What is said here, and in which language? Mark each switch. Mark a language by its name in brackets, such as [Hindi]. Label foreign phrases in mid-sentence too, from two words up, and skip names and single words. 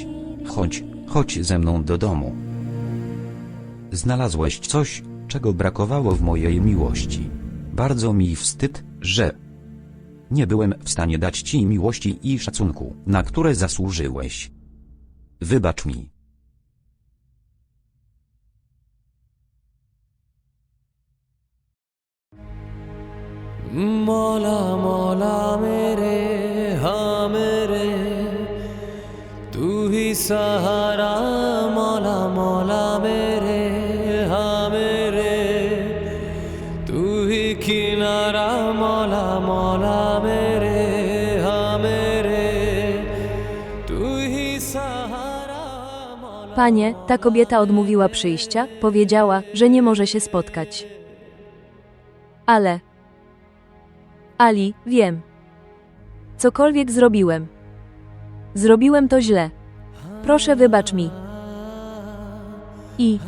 [Polish] Chodź ze mną do domu. Znalazłeś coś, czego brakowało w mojej miłości. Bardzo mi wstyd, że nie byłem w stanie dać ci miłości i szacunku, na które zasłużyłeś. Wybacz mi. [Hindi] मौला मौला मेरे हाँ मेरे तू ही सहारा मौला मौला मेरे हाँ मेरे तू ही किनारा मौला मौला मेरे हाँ मेरे तू ही सहारा मौला. [Polish] Panie, ta kobieta odmówiła przyjścia, powiedziała, że nie może się spotkać. Ale... Ali, wiem. Cokolwiek zrobiłem. Zrobiłem to źle. Proszę, wybacz mi. I...